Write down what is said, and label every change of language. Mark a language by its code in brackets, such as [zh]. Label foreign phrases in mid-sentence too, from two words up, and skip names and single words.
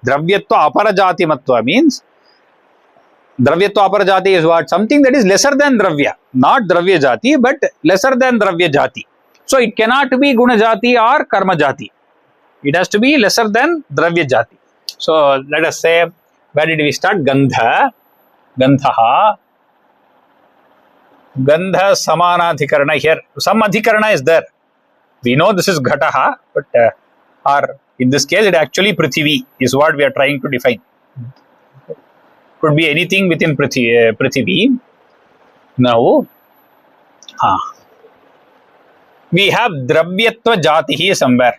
[sa] Dravyatva Aparajatimatva [en] means [sa] Dravyatva Aparajati [en] is what? Something that is lesser than Dravya. Not [sa] Dravya Jati, [en] but lesser than [sa] Dravya Jati. [en] So it cannot be [sa] Guna Jati [en] or [sa] Karma Jati. [en] It has to be lesser than [sa] Dravya Jati. [en] So let us say, where did we start? [sa] Gandha. Gandhaha. Gandha Samanadhikarana here. [en] Some Adhikarana is there. We know this is Ghataha, but or in this case, it actually Prithvi is what we are trying to define. Could be anything within Prithvi. Now, we have [sa] Dravyatva Jatihi [en] somewhere.